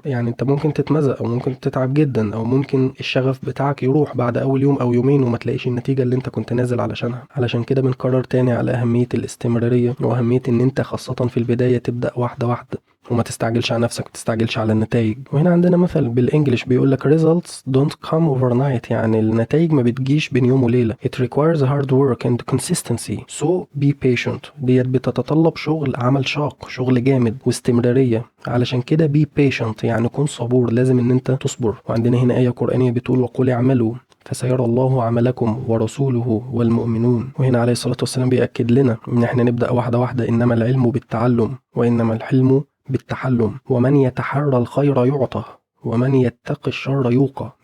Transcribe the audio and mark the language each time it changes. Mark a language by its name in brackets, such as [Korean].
[Arabic] يعني انت ممكن تتمزق او ممكن تتعب جدا، او ممكن الشغف بتاعك يروح بعد اول يوم او يومين وما تلاقيش النتيجه اللي انت كنت نازل علشانها. علشان كده بنكرر تاني على اهميه الاستمراريه، واهميه ان انت خاصه في البدايه تبدا واحده واحده، وما تستعجلش على نفسك، ما تستعجلش على النتائج. وهنا عندنا مثل بالانجلش بيقول لك results don't come overnight، يعني النتائج ما بتجيش بين يوم وليله. [English] it requires hard work and consistency so be patient. [Arabic] ديت بتتطلب شغل، عمل شاق، شغل جامد واستمراريه. علشان كده be patient يعني كن صبور، لازم ان انت تصبر. وعندنا هنا آية قرآنية بتقول وقل اعملوا فسيرى الله عملكم ورسوله والمؤمنون. وهنا عليه الصلاة والسلام بيأكد لنا ان احنا نبدأ واحدة واحدة. انما العلم بالتعلم وانما الحلم بالتحلم، ومن يتحرى الخير يعطى ومن يتقي الشر يوقى.